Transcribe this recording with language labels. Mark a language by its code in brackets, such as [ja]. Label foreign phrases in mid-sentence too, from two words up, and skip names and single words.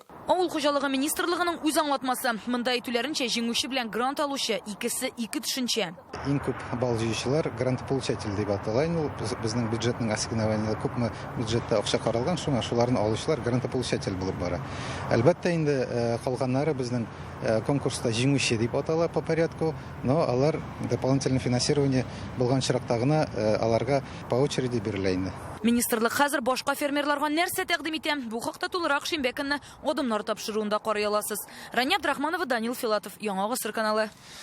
[tt] Авыл хуҗалыгы министрлыгының үз аңлатмасы. Монда әйтүләренчә, җиңүче белән грант алучы икесе ике төшенчә. Иң күп балл җыючылар грантополучатель дип аталган. Ул безнең бюджетның ассигнованиелары күпме бюджетта акча каралган, шуңа шуларны алучылар грантополучатель булып бара. Әлбәттә инде калганнары безнең конкурста җиңүче дип атала [ru] по порядку, [tt] но алар [ru] дополнительное финансирование [tt] булган чиракта гына аларга [ru] по очереди [tt] бирелә инде. Министрлык хәзер башка фермерларга нәрсә тәкъдим итә? Бу хакта тулырак шимбә көнне адымнар тапшыруында карый аласыз. Рания Абдрахманова, Данил Филатов, Яңа Гасыр каналы.